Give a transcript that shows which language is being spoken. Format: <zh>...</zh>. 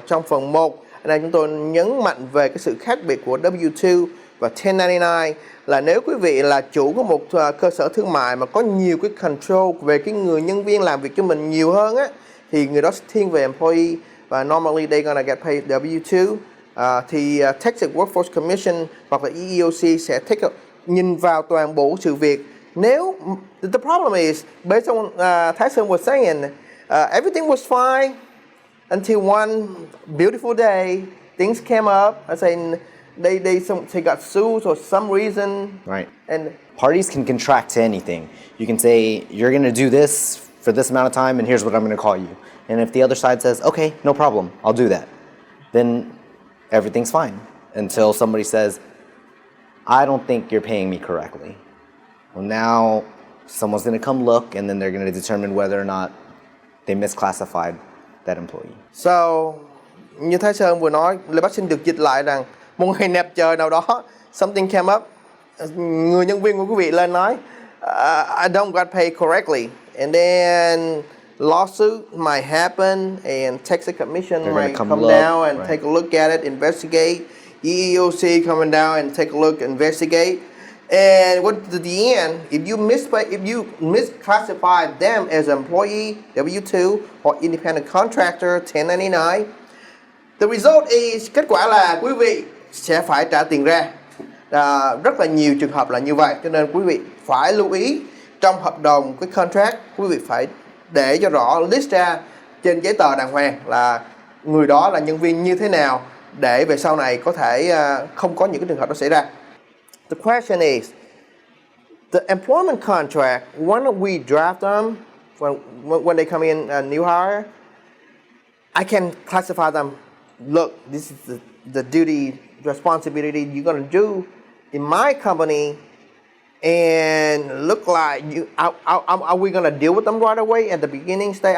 <vi>Trong phần 1 này chúng tôi nhấn mạnh về cái sự khác biệt của W2 và 1099 là nếu quý vị là chủ của một cơ sở thương mại mà có nhiều cái control về cái người nhân viên làm việc cho mình nhiều hơn á thì người đó sẽ thiên về employee và</vi> <en>normally they gonna get paid W2.</en> <vi>Thì Texas Workforce Commission hoặc là EEOC sẽ nhìn vào toàn bộ sự việc.</vi> <en>Nếu the problem is based on Thaison was saying everything was fine until one beautiful day things came up. I say they got sued for some reason. Right. And Parties can contract to anything. You can say, you're going to do this for this amount of time, and here's what I'm going to call you. And if the other side says, okay, no problem, I'll do that, then everything's fine until somebody says, I don't think you're paying me correctly. Well, now someone's going to come look, and then they're going to determine whether or not they misclassified that employee. So,</en> <vi>như Thái Sơn vừa nói, Lê Bác xin được dịch lại rằng một ngày đẹp trời nào đó,</vi> <en>something came up,</en> <vi>người nhân viên của quý vị lên nói,</vi> <en>I don't got paid correctly, and then lawsuit might happen, and Texas Commission might come down and take a look at it, investigate, EEOC coming down and take a look, investigate. And what to the end, if you misclassify them as employee, W2 or independent contractor, 1099, the result is,</en> <vi>kết quả là quý vị sẽ phải trả tiền ra. Rất là nhiều trường hợp là như vậy, cho nên quý vị phải lưu ý trong hợp đồng cái contract, quý vị phải để cho rõ list ra trên giấy tờ đàng hoàng là người đó là nhân viên như thế nào để về sau này có thể không có những cái trường hợp đó xảy ra.</vi> <en>The question is, the employment contract, when we draft them, when they come in new hire, I can classify them. Look, this is the duty, responsibility you're going to do in my company, and look like are we going to deal with them right away at the beginning stage?</en>